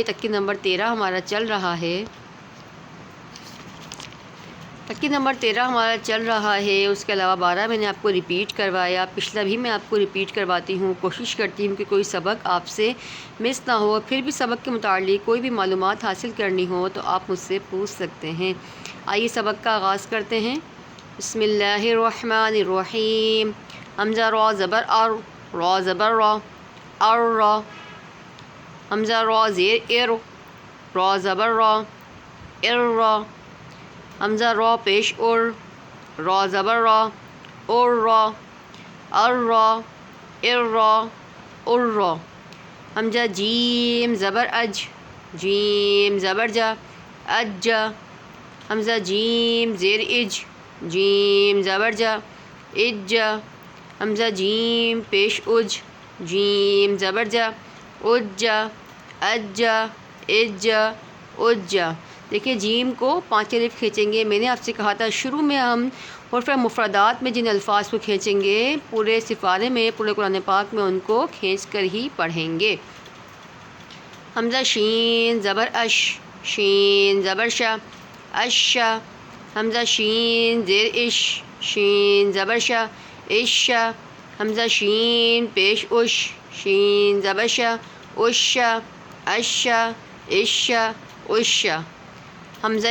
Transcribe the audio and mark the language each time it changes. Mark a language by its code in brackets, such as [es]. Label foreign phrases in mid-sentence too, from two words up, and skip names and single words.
[ur] تقریر نمبر 13 ہمارا چل رہا ہے، تقریر نمبر 13 ہمارا چل رہا ہے، اس کے علاوہ 12 میں نے آپ کو ریپیٹ کروایا، پچھلا بھی میں آپ کو ریپیٹ کرواتی ہوں۔ کوشش کرتی ہوں کہ کوئی سبق آپ سے مس نہ ہو، پھر بھی سبق کے متعلق کوئی بھی معلومات حاصل کرنی ہو تو آپ مجھ سے پوچھ سکتے ہیں۔ آئیے سبق کا آغاز کرتے ہیں۔ [ar] بسم اللہ الرحمن الرحیم۔ [ur] حمزہ را زبر ار، را زبر را، ار را، حمزہ را زیر ار، را زبر را، ار را، حمزہ را پیش ار، را زبر را، ار را، ار را، ار را، ار را، حمزہ جیم زبر اج، جیم زبر جا، اج جا، حمزہ جیم زیر اج، جیم زبر جا، اج جا، حمزہ جیم پیش اج، جیم زبر جا، اج جا، اج جا، اج جا، اج جا۔ دیکھیے جیم کو 5 الف کھینچیں گے۔ میں نے آپ سے کہا تھا شروع میں ہم حروف مفردات میں جن الفاظ کو کھینچیں گے پورے سفارے میں، پورے قرآن پاک میں ان کو کھینچ کر ہی پڑھیں گے۔ حمزہ شین زبر اش، شین زبر شا، اشا، حمزہ شین زیر اش، شین زبر شا، اشا، حمزہ شین پیش اش، شین زبر شا، اشا، اشا، اشا، اشا، حمزہ